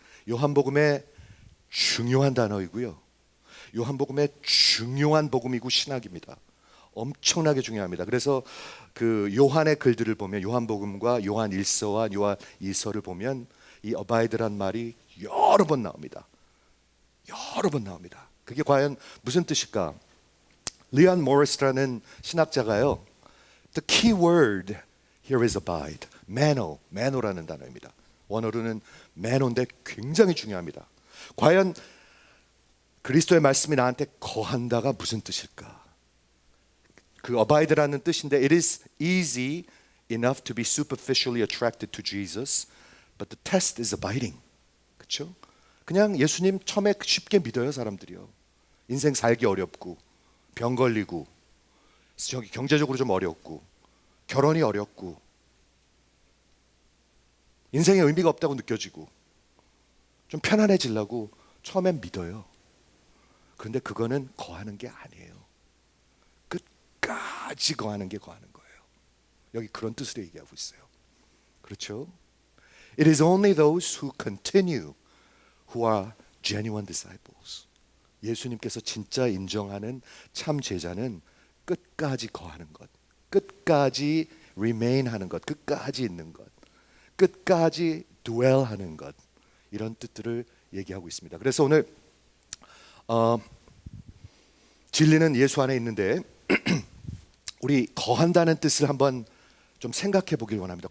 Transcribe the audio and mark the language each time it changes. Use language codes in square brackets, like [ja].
[ko] 요한복음의 중요한 단어이고요. 요한복음의 중요한 복음이고 신학입니다. 엄청나게 중요합니다. 그래서 그 요한의 글들을 보면, 요한복음과 요한 1서와 요한 2서를 보면 이 abide란 말이 여러 번 나옵니다. 여러 번 나옵니다. 그게 과연 무슨 뜻일까? 리안 모리스라는 신학자가요, [en] the key word here is abide. [ko] 매노라는 단어입니다. 원어로는 매노인데 굉장히 중요합니다. 과연 그리스도의 말씀이 나한테 거한다가 무슨 뜻일까? 그 abide라는 뜻인데, [en] it is easy enough to be superficially attracted to Jesus, but the test is abiding. [ko] 그렇죠? 그냥 예수님 처음에 쉽게 믿어요, 사람들이요. 인생 살기 어렵고, 병 걸리고, 경제적으로 좀 어렵고, 결혼이 어렵고, 인생에 의미가 없다고 느껴지고, 좀 편안해지려고 처음엔 믿어요. 그런데 그거는 거하는 게 아니에요. 끝까지 거하는 게 거하는 거예요. 여기 그런 뜻으로 얘기하고 있어요. 그렇죠? [en] It is only those who continue who are genuine disciples. [ko] 예수님께서 진짜 인정하는 참 제자는 끝까지 거하는 것, 끝까지 remain 하는 것, 끝까지 있는 것, 끝까지 dwell 하는 것, 이런 뜻들을 얘기하고 있습니다. 그래서 오늘 진리는 예수 안에 있는데 우리 거한다는 뜻을 한번 좀 생각해 보길 원합니다.